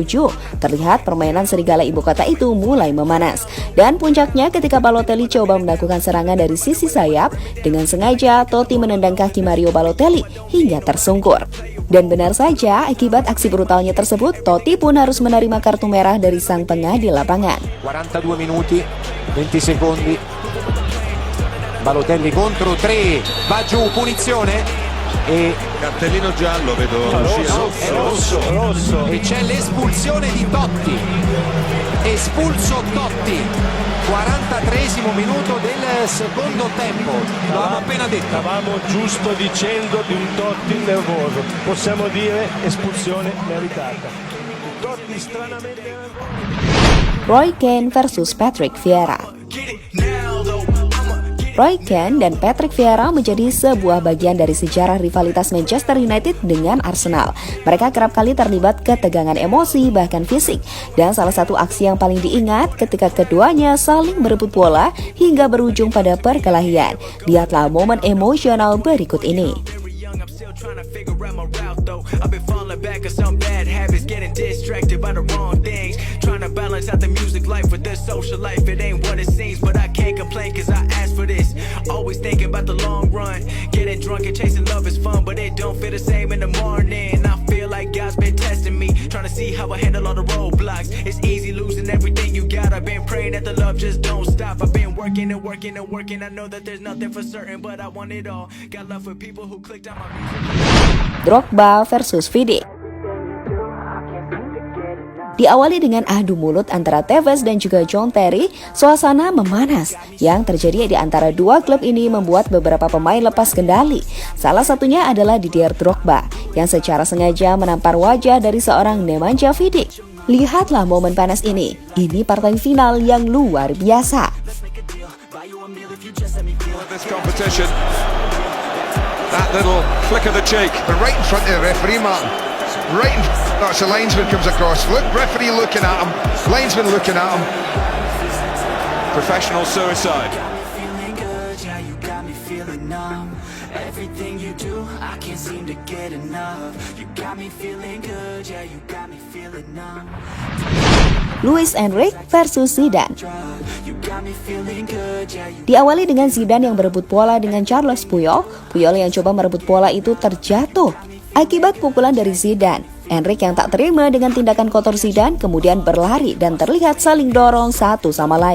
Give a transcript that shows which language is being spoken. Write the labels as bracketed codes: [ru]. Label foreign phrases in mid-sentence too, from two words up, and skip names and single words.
[id] Terlihat permainan serigala ibu kota itu mulai memanas. Dan puncaknya ketika Balotelli coba melakukan serangan dari sisi sayap, dengan sengaja Totti menendang kaki Mario Balotelli hingga tersungkur. Dan benar saja, akibat aksi brutalnya tersebut, Totti pun harus menerima kartu merah dari sang pengadil lapangan. [it] 42 minuti, 20 secondi. Balotelli contro 3, va giù, punizione e cartellino giallo, vedo rosso. E c'è l'espulsione di Totti. Espulso Totti. 43esimo minuto del secondo tempo. L'avevamo appena detto. Stavamo giusto dicendo di un Totti nervoso. Possiamo dire espulsione meritata. Totti stranamente. [id] Roy Keane versus Patrick Vieira. Roy Keane dan Patrick Vieira menjadi sebuah bagian dari sejarah rivalitas Manchester United dengan Arsenal. Mereka kerap kali terlibat ketegangan emosi bahkan fisik. Dan salah satu aksi yang paling diingat ketika keduanya saling berebut bola hingga berujung pada perkelahian. Lihatlah momen emosional berikut ini. [en] Trying to figure out my route though. I've been falling back on some bad habits, getting distracted by the wrong things. Trying to balance out the music life with the social life. It ain't what it seems, but I can't complain cause I asked for this. Always thinking about the long run. Getting drunk and chasing love is fun, but it don't feel the same in the morning. I feel like God's been testing me, trying to see how I handle all the roadblocks. It's easy losing everything you got. I've been praying that the love just don't stop. I've been working and working and working. I know that there's nothing for certain, but I want it all. Got love for people who clicked on my music. [id] Drogba versus Vidic. Diawali dengan adu mulut antara Tevez dan juga John Terry, suasana memanas yang terjadi di antara dua klub ini membuat beberapa pemain lepas kendali. Salah satunya adalah Didier Drogba yang secara sengaja menampar wajah dari seorang Nemanja Vidic. Lihatlah momen panas ini. Ini partai final yang luar biasa. [en] That little flick of the cheek, but right in front of the referee, Martin. Right in that's the linesman comes across. Look, referee looking at him, linesman looking at him. Professional suicide. Everything you do, I can't seem to get enough. You got me feeling good, yeah, you got me feeling numb. [id] Luis Enrique versus Zidane. Diawali dengan Zidane yang berebut bola dengan Carlos Puyol. Puyol yang coba merebut bola itu terjatuh akibat pukulan dari Zidane. Enrique yang tak terima dengan tindakan kotor Zidane kemudian berlari dan terlihat saling dorong satu sama lain.